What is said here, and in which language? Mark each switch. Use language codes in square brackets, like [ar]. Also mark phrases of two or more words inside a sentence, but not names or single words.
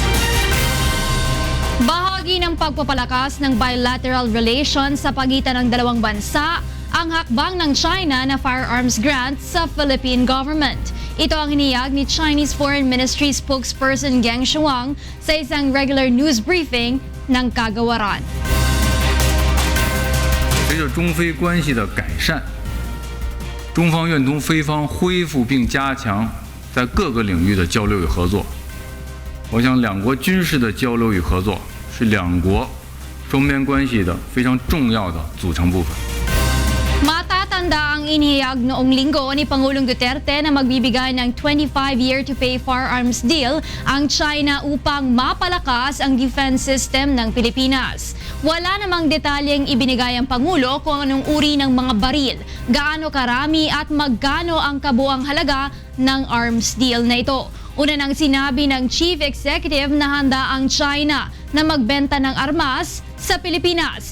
[tl] Bahagi ng pagpapalakas ng [en] bilateral relations [tl] sa pagitan ng dalawang bansa ang hakbang ng China na [en] firearms grant [tl] sa [en] Philippine government. [tl] Ito ang hiniyag ni [en] Chinese Foreign Ministry spokesperson [tl] Geng Shuang sa isang [en] regular news briefing [tl] ng Kagawaran. [zh] 随着中非关系的改善，中方愿同非方恢复并加强在各个领域的交流与合作。我想，两国军事的交流与合作是两国双边关系的非常重要的组成部分。 [tl] Matatanda ang inihayag noong linggo ni Pangulong Duterte na magbibigay ng [en] 25-year to pay firearms deal [tl] ang China upang mapalakas ang [en] defense system [tl] ng Pilipinas. Wala namang detalyeng ibinigay ang Pangulo kung anong uri ng mga baril, gaano karami at magkano ang kabuang halaga ng [en] arms deal [tl] na ito. Una nang sinabi ng [en] Chief Executive [tl] na handa ang China na magbenta ng armas sa Pilipinas.